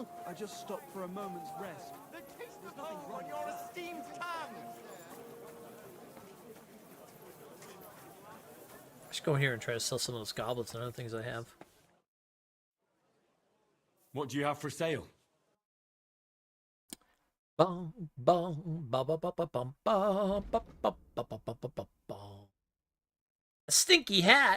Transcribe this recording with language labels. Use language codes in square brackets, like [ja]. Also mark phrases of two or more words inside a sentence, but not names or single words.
[en] I just stopped for a moment's rest. The taste of home on your esteemed tongue! I should go in here and try to sell some of those goblets and other things I have. What do you have for sale? Bum, bum, ba, ba, ba, ba, bum, ba, ba, ba, ba, ba, ba, ba, ba, ba. A stinky hat!